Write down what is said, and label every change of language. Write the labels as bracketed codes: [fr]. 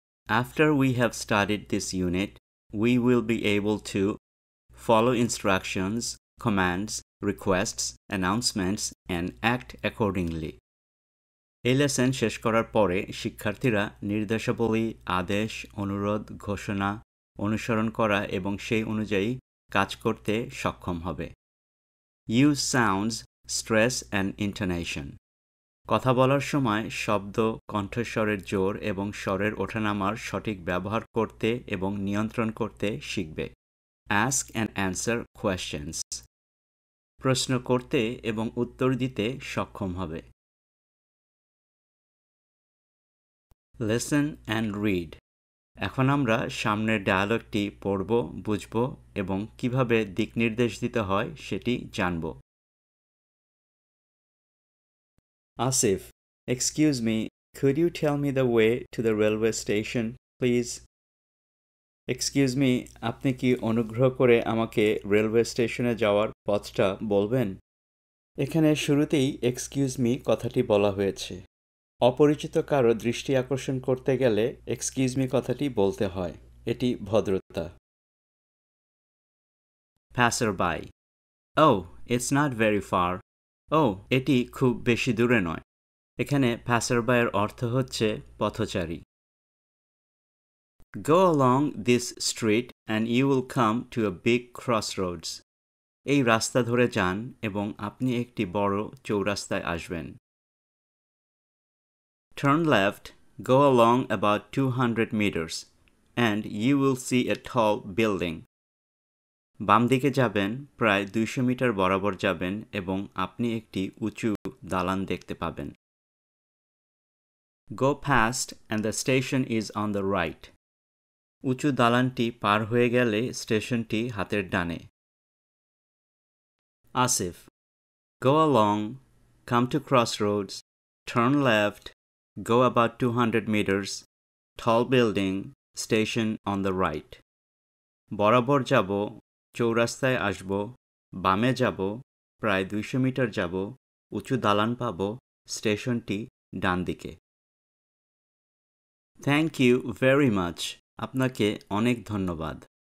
[en] After we have studied this unit, we will be able to follow instructions, commands, requests, announcements, and act accordingly. [bn] এই lesson শেষ করার পরে শিক্ষার্থীরা নির্দেশাবলী, আদেশ, অনুরোধ, ঘোষণা অনুসরণ করা এবং সেই অনুযায়ী কাজ করতে সক্ষম হবে। [en] Use sounds, stress, and intonation. [bn] কথা বলার সময় শব্দ, কণ্ঠস্বরের জোর এবং স্বরের ওঠানামার সঠিক ব্যবহার করতে এবং নিয়ন্ত্রণ করতে শিখবে। [en] Ask and answer questions. [bn] প্রশ্ন করতে এবং উত্তর দিতে সক্ষম হবে। [en] Listen and read. [bn] এখন আমরা সামনের ডায়ালগটি পড়ব, বুঝব এবং কিভাবে দিকনির্দেশ দিতে হয় সেটি জানব। [en] Asif, excuse me, could you tell me the way to the railway station, please? Excuse me, [bn] আপনি কি অনুগ্রহ করে আমাকে রেলওয়ে স্টেশনে যাওয়ার পথটা বলবেন? এখানে শুরুতেই এক্সকিউজ মি কথাটি বলা হয়েছে। অপরিচিত কারো দৃষ্টি আকর্ষণ করতে গেলে এক্সকিউজ মি কথাটি বলতে হয়। এটি ভদ্রতা। [en] Passerby. Oh, it's not very far. [bn] Oh, এটি খুব বেশি দূরে নয়। এখানে passerby এর অর্থ হচ্ছে পথচারী। [en] Go along this street and you will come to a big crossroads. [bn] এই রাস্তা ধরে যান এবং আপনি একটি বড় চৌরাস্তায় আসবেন। [en] Turn left, go along about 200 meters, and you will see a tall building. [bn] বাম দিকে যাবেন, প্রায় 200 মিটার বরাবর যাবেন এবং আপনি একটি উঁচু দালান দেখতে পাবেন। [en] Go past and the station is on the right. [bn] উঁচু দালানটি পার হয়ে গেলে স্টেশনটি হাতের ডানে। [en] Asif, go along, come to crossroads, turn left, go about 200 meters, tall building, station on the right. [bn] বরাবর যাব, চৌরাস্তায় আসব, বামে যাব, প্রায় 200 মিটার যাব, উঁচু দালান পাব, স্টেশনটি ডান দিকে। [en] thank you very much, [bn] আপনাকে অনেক ধন্যবাদ।